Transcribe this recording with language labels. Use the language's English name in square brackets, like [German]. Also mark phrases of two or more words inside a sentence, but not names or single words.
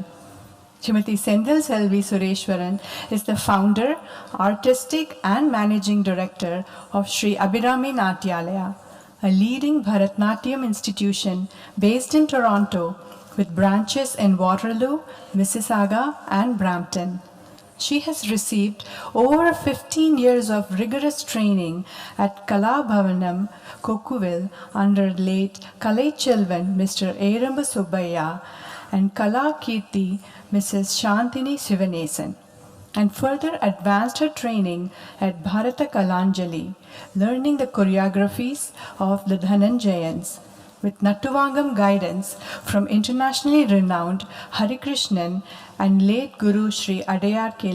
[English] Srimati Sendil Selvi Sureshwaran is the founder, artistic and managing director of Sri Abhirami Natyalaya, a leading Bharatnatyam institution based in Toronto with branches in Waterloo, Mississauga and Brampton. She has received over 15 years of rigorous training at Kala Bhavanam, Kokkuville under late Kalai Chelvan, Mr. Eramba Subbaiya, and Kala Kirti, Mrs. Shantini Sivanesan, and further advanced her training at Bharata Kalanjali, learning the choreographies of the Dhananjayans, with Nattuvangam guidance from internationally renowned Hari Krishnan and late Guru Sri Adayar K.